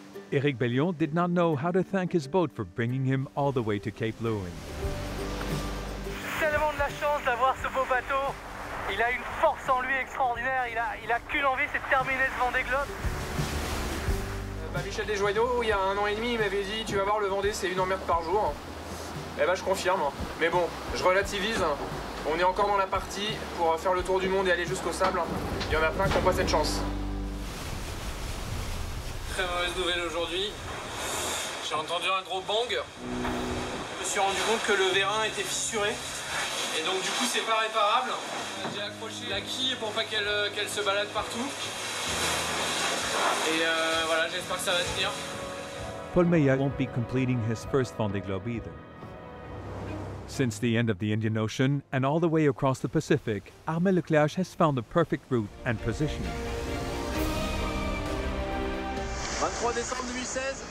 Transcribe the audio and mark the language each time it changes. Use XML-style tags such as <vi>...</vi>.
<en>Éric Bellion did not know how to thank his boat for bringing him all the way to Cape Lewin.</en> <fr>Tellement de la chance d'avoir ce beau bateau. Il a une force en lui extraordinaire. Il a qu'une envie, c'est de terminer ce Vendée Globe. Michel Desjoyaux, il y a 1 an et demi, il m'avait dit tu vas voir le Vendée, c'est 1 emmerde par jour. Eh ben je confirme. Mais bon, je relativise. On est encore dans la partie pour faire le tour du monde et aller jusqu'au sable. Il y en a plein qui n'ont pas cette chance. Très mauvaise nouvelle aujourd'hui. J'ai entendu un gros bang. Je me suis rendu compte que le vérin était fissuré. Et donc du coup c'est pas réparable. J'ai accroché la quille pour pas qu'elle se balade partout. Et voilà, j'espère que ça va tenir.</fr> <en>Paul Meillat won't be completing his first Vendée Globe either. Since the end of the Indian Ocean and all the way across the Pacific, Armel Leclerc has found the perfect route and positioning.</en> <fr>23 décembre 2016.</fr>